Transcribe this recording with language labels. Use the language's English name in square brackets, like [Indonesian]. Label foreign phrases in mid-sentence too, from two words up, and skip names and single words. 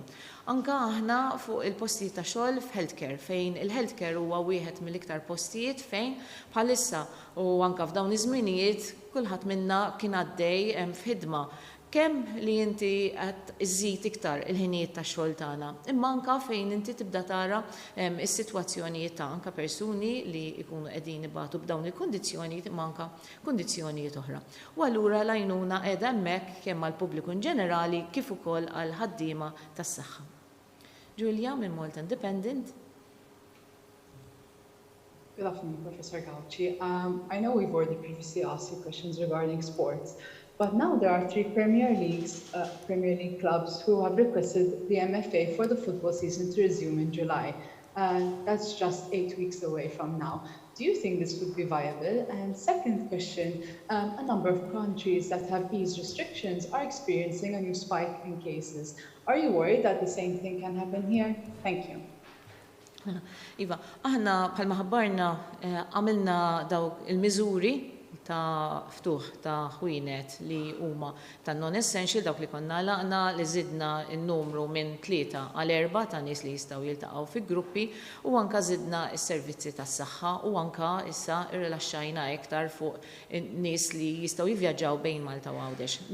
[Maltese] Anka aħna fuq il-postijiet ta' xogħol f'healthcare fejn il-healthcare huwa wieħed mill-iktar postijiet fejn bħalissa u anka f'dawn iż-żminijiet kulħadd minna kien għaddej f'ħidma kemm li inti qed iżżid iktar il-ħinijiet tax-xogħol tagħna, imma anke fejn inti tibda tara is-sitwazzjonijiet ta' anke persuni li jkunu qegħdin ibatu b'dawn il-kundizzjonijiet imma anke kundizzjonijiet oħra. U allura l-għajnuna qiegħda hemmhekk kemm għall-pubbliku ġenerali kif ukoll għal ħaddiema tas-saħħa. Julia minn Malta Independent. [English] Good afternoon, Professor Gauci. I know we've already previously asked you questions regarding sports, but now there are 3 Premier League clubs who have requested the MFA for the football season to resume in July. That's just 8 weeks away from now. Do you think this would be viable? And second question, a number of countries that have eased restrictions are experiencing a new spike in cases. Are you worried that the same thing can happen here? Thank you. [Maltese] Iva, aħna bħalma ħabbarna għamilna dawk il-miżuri ta' ftuħ ta' ħwienet li huma ta' non-essential dawk li konna laqna li żidna n-numru minn 3 għal 4 ta' nies li jistgħu jiltaqgħu fi gruppi u anke żidna s-servizzi tas-saħħa u anke issa irrilaxxajna iktar fuq nies li jistgħu jivvjaġġaw bejn Malta u Għawdex.